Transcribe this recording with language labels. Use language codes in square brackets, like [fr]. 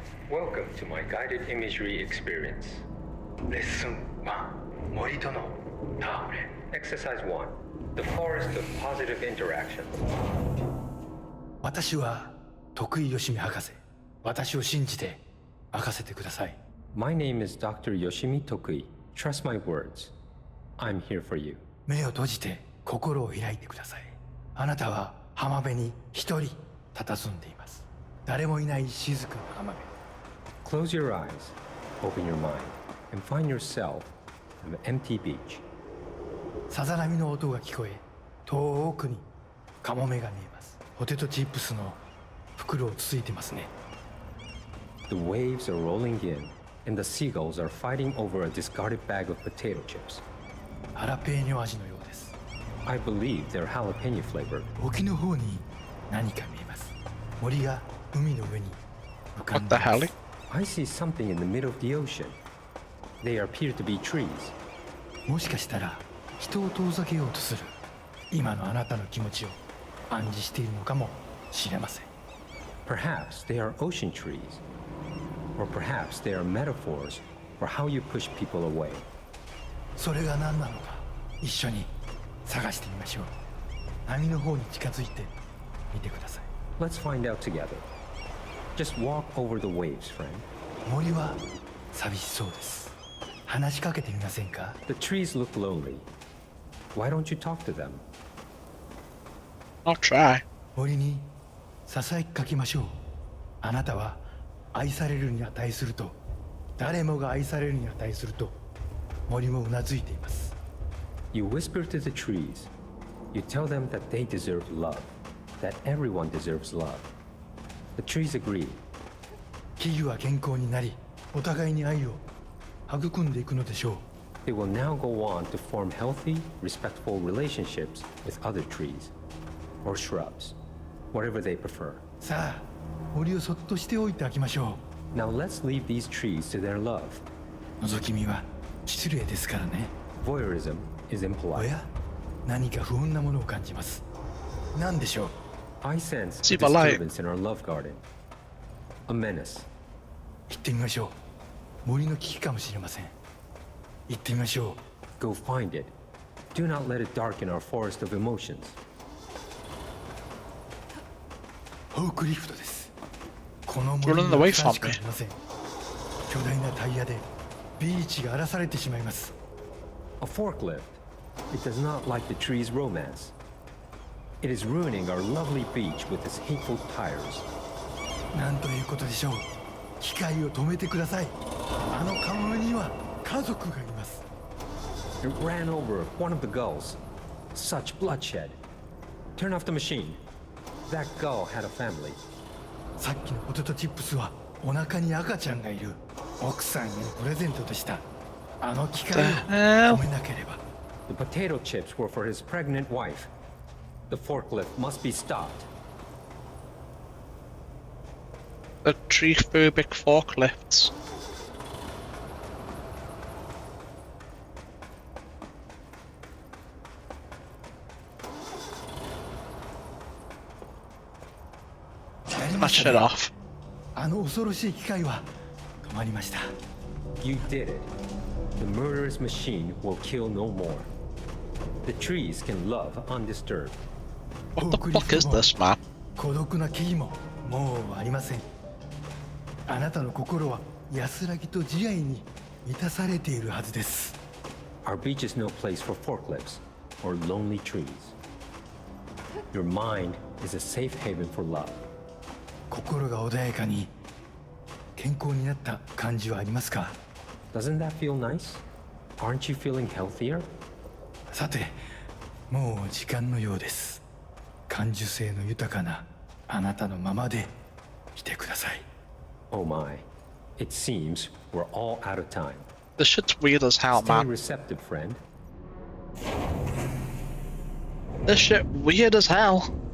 [en] Welcome to my guided imagery experience. Lesson 1. Morito no Taure. Exercise 1. The forest of positive interaction. [ja] 私は徳井義美博士。私を信じて任せてください。 [en] My name is Dr. Yoshimi Tokui. Trust my words. I'm here for you. [ja] 目を閉じて心を開いてください。あなたは浜辺に一人佇んでいます。誰もいない静かな浜辺。 [en] Close your eyes, open your mind, and find yourself on an empty beach. [ja] さざ波の音が聞こえ、遠くにカモメが見えます。ポテトチップスの袋をつついてますね。 [en] The waves are rolling in, and the seagulls are fighting over a discarded bag of potato chips. [ja] ハラペーニョ味のようです。 [en] I believe they're jalapeno flavored. [ja] 沖の方に何か見えます。森が海の上に浮かんで [en] the [ja] います。 [en] hell? I see something in the middle of the ocean. They appear to be trees. [ja] もしかしたら人を遠ざけようとする今のあなたの気持ちを暗示しているのかもしれません。 [en] Perhaps they are ocean trees. Or perhaps they are metaphors for how you push people away. [ja] それが何なのか一緒に探してみましょう。波の方に近づいてみてください。 [en] Let's find out together. Just walk over the waves, friend. [ja] 森は寂しそうです。話しかけてみませんか？ [en] The trees look lonely. Why don't you talk to them? I'll try. [ja] 森にささやきかけましょう。あなたは愛されるに値すると、誰もが愛されるに値すると、森もうなずいています。 [en] You whisper to the trees. You tell them that they deserve love, that everyone deserves love. The trees agree. [ja] 木々は健康になり、お互いに愛を育んでいくのでしょう。 [en] They will now go on to form healthy, respectful relationships with other trees or shrubs, whatever they prefer. [ja] さあ、森をそっとしておいてあげましょう。 [en] Now let's leave these trees to their love. [ja] 覗き見は失礼ですからね。 [en] Voyeurism is impolite. [ja] おや、何か不穏なものを感じます。何でしょう？ [en] I sense a disturbance in our love garden. A menace. [ja] 行ってみましょう。森の危機かもしれません。行ってみましょう。 [en] Go find it. Do not let it darken our forest of emotions. [ja] フォークリフトです。この森にはふさわしくありません。巨大なタイヤでビーチが荒らされてしまいます。 [en] A forklift. It does not like the tree's romance. It is ruining our lovely beach with its hateful tires. [ja] なんということでしょう。機械を止めてください。あのカモメには家族がいます。 [en] It ran over one of the gulls. Such bloodshed. Turn off the machine. That gull had a family. [ja] さっきのポテトチップスはお腹に赤ちゃんがいる。奥さんへのプレゼントでした。あの機械を止めなければ。 [en] The potato chips were for his pregnant wife. The forklift must be stopped. The tree-phobic forklifts. That shit off. [ja] あの恐ろしい機械は止まりました。 [en] You did it. The murderous machine will kill no more. The trees can love undisturbed. What the fuck is this, man? [ja] 孤独な木々ももうありません。あなたの心は安らぎと慈愛に満たされているはずです。 [en] Our beach is no place for forklifts or lonely trees. Your mind is a safe haven for love. [ja] 心が穏やかに健康になった感じはありますか？ [en] Doesn't that feel nice? Aren't you feeling healthier? [ja] さて、もう時間のようです。感受性の豊かなあなたのままでいてください。 [en] Oh my. It seems we're all out of time. This shit's weird as hell, Stay man. receptive, friend. This shit weird as hell.